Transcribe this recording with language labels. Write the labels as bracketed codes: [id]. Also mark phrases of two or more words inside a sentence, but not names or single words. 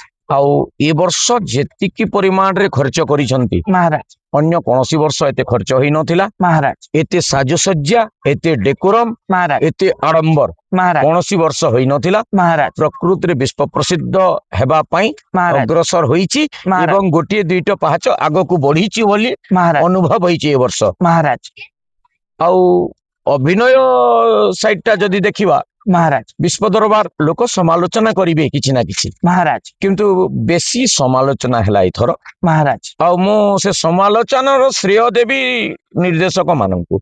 [or] ଆଉ ଏ ବର୍ଷ ଯେତିକି ପରିମାଣ ରେ ଖର୍ଚ୍ଚ କରିଛନ୍ତି महाराज ଅନ୍ୟ କୌଣସି ବର୍ଷ ଏତେ ଖର୍ଚ୍ଚ ହୋଇ ନଥିଲା। महाराज ଏତେ ସାଜସଜ୍ଜା ଏତେ ଡେକୋରମ महाराज ଏତେ ଆଡମ୍ବର महाराज କୌଣସି ବର୍ଷ ହୋଇ ନଥିଲା। महाराज ପ୍ରକୃତି ରେ ବିଶ୍ୱ ପ୍ରସିଦ୍ଧ ହେବା ପାଇଁ महाराज ଅଗ୍ରସର ହୋଇଛି महाराज ଏବଂ ଗୋଟିଏ ଦୁଇଟା ପାହାଚ ଆଗୋ କୋ ବଢ଼ିଛି ବୋଲି महाराज ଅନୁଭବ ହୋଇଛି ଏ ବର୍ଷ। महाराज ଆଉ ଅଭିନୟ ସାଇଡଟା ଯଦି ଦେଖିବା महाराज ବିଶ୍ୱ ଦରବାର ଲୋକ ସମାଲୋଚନା କରିବେ କିଛି ନା କିଛି महाराज କିନ୍ତୁ ବେଶି ସମାଲୋଚନା ହେଲା ଇଥର। महाराज ଆ ମୋ ସେ ସମାଲୋଚନାର ଶ୍ରେୟ ଦେବି ନିର୍ଦ୍ଦେଶକ ମାନଙ୍କୁ